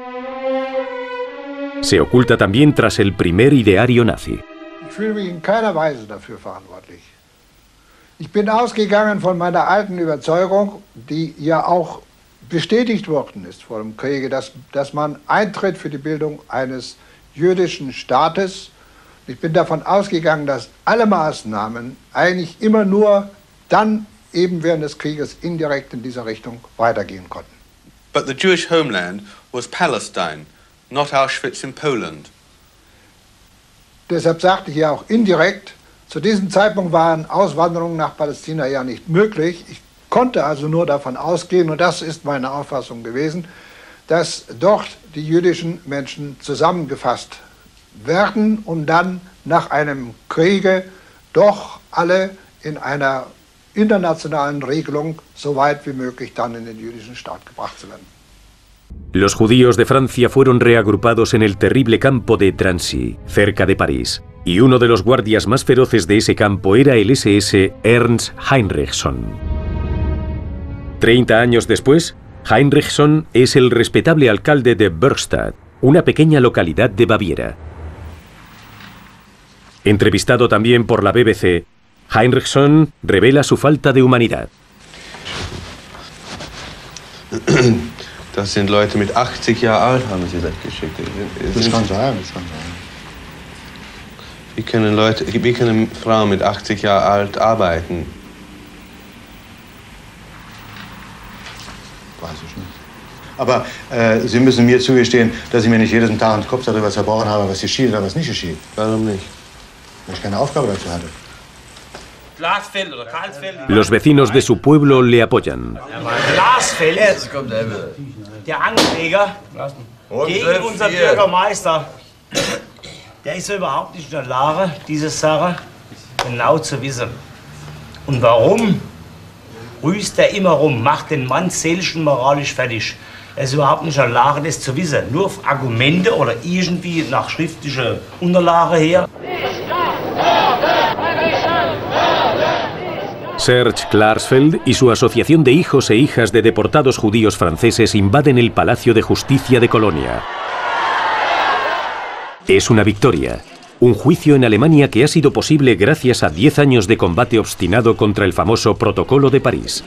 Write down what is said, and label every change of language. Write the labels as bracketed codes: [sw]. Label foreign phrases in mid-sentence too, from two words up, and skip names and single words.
[es] Se oculta también tras el primer ideario nazi. [de] Ich fühle mich in keiner Weise dafür verantwortlich. Ich bin ausgegangen von meiner alten Überzeugung, die ja auch bestätigt worden ist vor dem Kriege, dass man eintritt für die Bildung eines jüdischen Staates. Ich bin davon ausgegangen, dass alle Maßnahmen eigentlich immer nur dann eben während des Krieges indirekt in dieser Richtung weitergehen konnten. [en] But the Jewish homeland was Palestine, not Auschwitz in Poland. [de] Deshalb sagte ich ja auch indirekt, zu diesem Zeitpunkt waren Auswanderungen nach Palästina ja nicht möglich. Ich konnte also nur davon ausgehen, und das ist meine Auffassung gewesen, dass dort die jüdischen Menschen zusammengefasst werden und dann nach einem Kriege doch alle in einer internationalen Regelung so weit wie möglich dann in den jüdischen Staat gebracht zu werden. [es] Los judíos de Francia fueron reagrupados en el terrible campo de Drancy, cerca de París, y uno de los guardias más feroces de ese campo era el SS Ernst Heinrichson. 30 años después, Heinrichson es el respetable alcalde de Bürstadt, una pequeña localidad de Baviera. Entrevistado también por la BBC, Heinrichson revela su falta de humanidad. [de] Das sind Leute mit 80 Jahren alt, haben sie das geschickt. Das kann sein, das kann sein. Wie können Frauen mit 80 Jahren alt arbeiten? Weiß ich nicht. Aber Sie müssen mir zugestehen, dass ich mir nicht jeden Tag den Kopf darüber zerbrochen habe, was geschieht oder was nicht geschieht. Warum nicht? Weil ich keine Aufgabe dazu hatte. [es] Los vecinos de su pueblo le apoyan. [de] Glasfeld, der Ankläger gegen unser Bürgermeister, der ist ja überhaupt nicht in der Lage, diese Sache genau zu wissen. Und warum rüßt er immer rum, macht den Mann seelisch und moralisch fertig? Er ist überhaupt nicht in der Lage, das zu wissen. Nur auf Argumente oder irgendwie nach schriftlicher Unterlage her. [es] Serge Klarsfeld y su asociación de hijos e hijas de deportados judíos franceses invaden el Palacio de Justicia de Colonia. Es una victoria, un juicio en Alemania que ha sido posible gracias a 10 años de combate obstinado contra el famoso Protocolo de París.